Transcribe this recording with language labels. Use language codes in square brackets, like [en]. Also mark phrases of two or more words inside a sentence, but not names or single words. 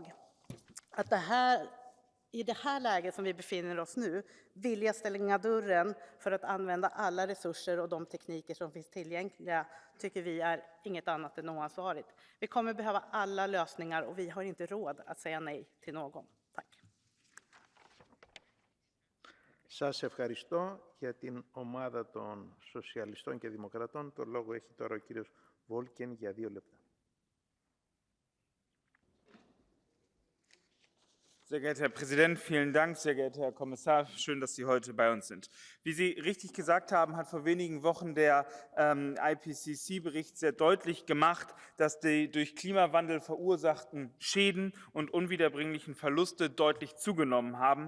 [sv] Att i det här läget som vi befinner oss nu vilja stänga dörren för att använda alla resurser och de tekniker som finns tillgängliga tycker vi är inget annat än oansvarigt. Vi kommer behöva alla lösningar och vi har inte råd att säga nej till någon. Tack. [el] Σας ευχαριστώ. Για την ομάδα των Σοσιαλιστών και Δημοκρατών, το λόγο έχει τώρα ο κύριος Βόλκεν για 2 λεπτά. [de] Sehr geehrter Herr Präsident, vielen Dank. Sehr geehrter Herr Kommissar, schön, dass Sie heute bei uns sind. Wie Sie richtig gesagt haben, hat vor wenigen Wochen der IPCC-Bericht sehr deutlich gemacht, dass die durch Klimawandel verursachten Schäden und unwiederbringlichen Verluste deutlich zugenommen haben.